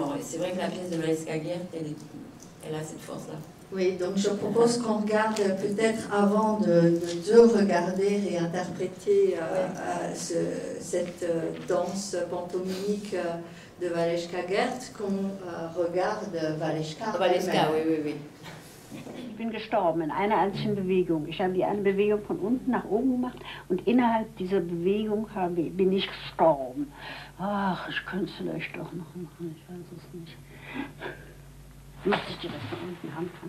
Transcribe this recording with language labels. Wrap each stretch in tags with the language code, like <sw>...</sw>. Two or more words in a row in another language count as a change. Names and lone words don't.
<fr>Et c'est vrai que la pièce de Valeska Gert, elle a cette force-là. Oui, donc je propose qu'on regarde peut-être avant de regarder et interpréter cette danse pantomimique de Valeska Gert, qu'on regarde Valeska. Valeska, oui.</fr> <de>Ich bin gestorben in einer einzigen Bewegung. Ich habe eine Bewegung von unten nach oben gemacht und innerhalb dieser Bewegung bin ich gestorben. Ach, ich könnte es vielleicht doch noch machen, ich weiß es nicht. Muss ich dir das von unten anfangen?</de>